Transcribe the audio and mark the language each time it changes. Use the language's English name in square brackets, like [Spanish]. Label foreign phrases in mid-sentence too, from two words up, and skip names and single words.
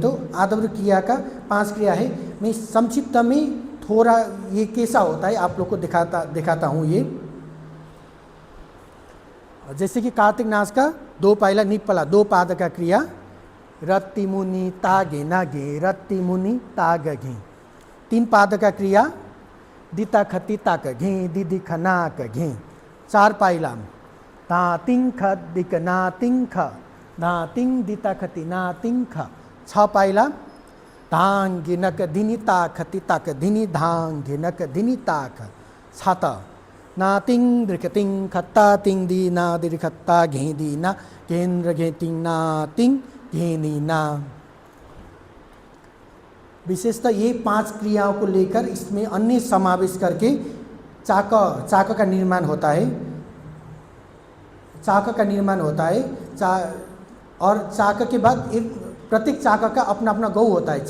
[Hindi] तो आधारभूत क्रिया का 5 क्रिया है। मैं संक्षिप्त में थोड़ा ये कैसा होता है आप लोग को दिखाता हूँ। ये जैसे कि कार्तिक नाच का 2 पाइला निपला 2 पाद का क्रिया, रत्ति मुनि तागे नागे, रत्ति मुनि ताग घे। 3 पाद का क्रिया, दिता खती ताक घे, दीदी खनाक घे। 4 पाइला, ता तिंग ख दिक ना तिंग ख, ना तिंग दिता खती ना तिंग ख। 6 पाइला, धांग गिनक धिनी ताख तिताक धिनी धांग गिनक धिनी ताख। 7 ना तिंग दृक तिंग खत्ता तिंग दी ना दृक खत्ता घे दी ना केंद्र घे तिंग ना तिंग घे नी ना। विशेषतः ये 5 क्रियाओं को लेकर इसमें अन्य समावेश करके चाक का निर्माण होता है। और चाक के बाद एक प्रत्येक चाक का अपना अपना गौ होता है।